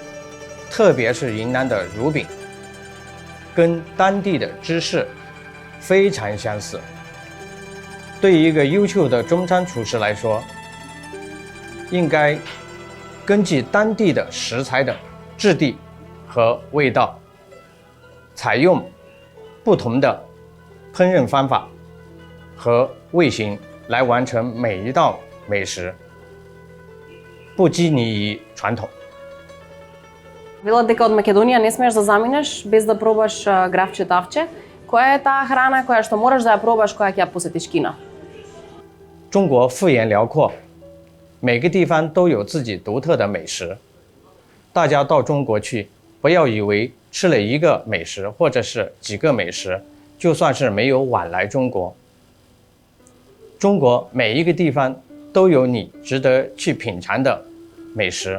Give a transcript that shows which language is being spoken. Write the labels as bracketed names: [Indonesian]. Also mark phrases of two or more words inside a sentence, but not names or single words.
[Chinese] 特别是云南的乳饼，跟当地的芝士非常相似。对于一个优秀的中餐厨师来说， 应该根据当地的食材的质地和味道，采用不同的烹饪方法和味型来完成每一道美食，不拘泥于传统。 [Macedonian] Вела дека од Македонија не смееш да заминеш без да пробаш гравче тавче. Која е таа храна која што мораш да ја пробаш кога ќе ја посетиш Кина? [Chinese] 中国幅员辽阔，每个地方都有自己独特的美食。大家到中国去，不要以为吃了一个美食或者是几个美食，就算是没有晚来中国。中国每一个地方都有你值得去品尝的美食。